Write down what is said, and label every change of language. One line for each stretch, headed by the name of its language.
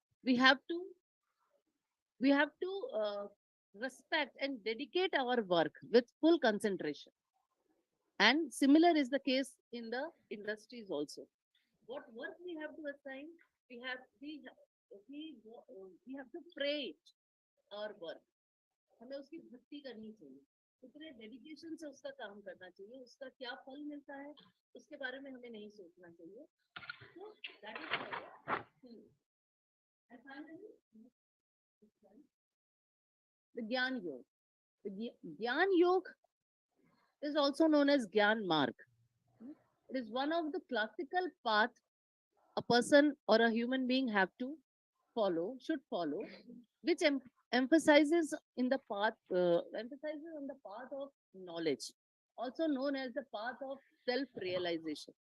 English: We have to respect and dedicate our work with full concentration. And similar is the case in the industries also. What work we have to assign, we have to pray our work.
Hindi: हमें उसकी भक्ति करनी चाहिए, कितने dedication से उसका काम करना चाहिए, उसका क्या फल मिलता है उसके बारे में हमें नहीं सोचना चाहिए.
English: So that is and finally the Gyan Yoga. The Gyan Yoga is also known as Gyan Marg. It is one of the classical path a person or a human being should follow, which emphasizes on the path of knowledge, also known as the path of self-realization.